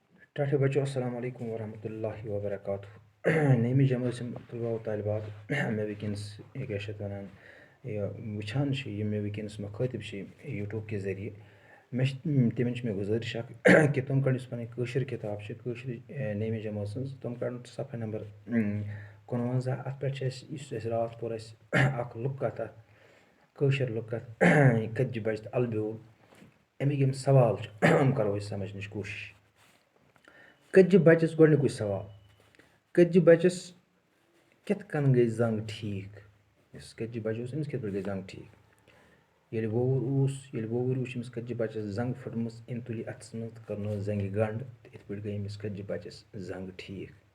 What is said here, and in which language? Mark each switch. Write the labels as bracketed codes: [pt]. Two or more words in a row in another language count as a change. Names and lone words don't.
[ks] ٹھاٹھے بچو [ar] السلام علیکم ورحمۃ اللہ وبرکاتہ [ks] نعمِ جمٲژ یِم طلبہ و طالبات مےٚ وٕنکیٚنَس کیٛاہ چھِ اَتھ وَنان یہِ وٕچھان چھِ یِم مےٚ وٕنکیٚنَس مخٲطِب چھِ یوٗٹیوٗب کہِ ذٔریعہِ تِمَن چھِ مےٚ گُزٲرِش اَکھ کہِ تِم کَڑن یُس پَنٕنۍ کٲشِر کِتاب چھِ کٲشِر نعمِ جمٲژ سٕنٛز تِم کَڑن صفحہ نمبر 55 اَتھ پٮ۪ٹھ چھِ اَسہِ یُس اَسہِ راتھ پوٚر اَسہِ اَکھ لُک کَتھ اَتھ کٲشِر لُک کَتھ کٔتجہِ بَجہِ تہٕ اَلہٕ بیول اَمِکۍ یِم سوال چھِ یِم کَرو أسۍ سَمجھنٕچ کوٗشِش کٔتجہِ بَچَس گۄڈنیُکُے سوال کٔتجہِ بَچَس کِتھ کٔنۍ گٔے زنٛگ ٹھیٖک یُس کٔتجہِ بَچہِ اوس أمِس کِتھ پٲٹھۍ گٔے زنٛگ ٹھیٖک ییٚلہِ ووٚوُر وٕچھ أمِس کٔتجہِ بَچَس زنٛگ پھٕٹمٕژ أمۍ تُل یہِ اَتھَس منٛز تہٕ کٔرنٲوٕس زنٛگہِ گنٛڈ تہٕ یِتھ پٲٹھۍ گٔے أمِس کٔتجہِ بَچَس زنٛگ ٹھیٖک